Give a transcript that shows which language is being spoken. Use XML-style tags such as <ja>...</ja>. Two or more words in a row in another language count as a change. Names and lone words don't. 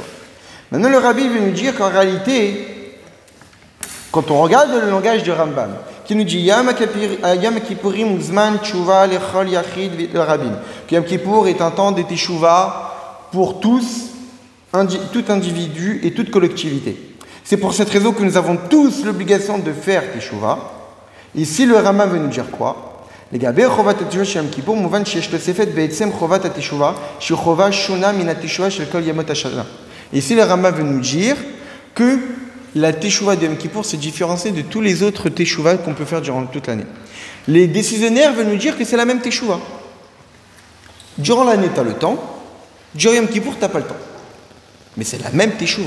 <fr>Maintenant, le rabbi veut nous dire qu'en réalité, quand on regarde le langage du Rambam, qui nous dit</fr> <he>יום הכיפורים זמן תשובה לכל יחיד ולרבים,</he> <fr>que Yom Kippour est un temps de teshuva pour tous, tout individu et toute collectivité. C'est pour cette raison que nous avons tous l'obligation de faire teshuva. Ici, le Rambam veut nous dire quoi?</fr> <he>לגבי חובת התשובה של יום כיפור, מובן שיש תוספת בעצם חובת התשובה, שהיא חובה שונה מן התשובה של כל ימות השנה.</he> <fr>Ici, le Rambam veut nous dire que la teshuva de Yom Kippour se différencie de tous les autres teshuva qu'on peut faire durant toute l'année. Les décisionnaires veulent nous dire que c'est la même teshuva. Durant l'année, tu as le temps. Durant Yom Kippour, tu n'as pas le temps. Mais c'est la même teshuva.</fr>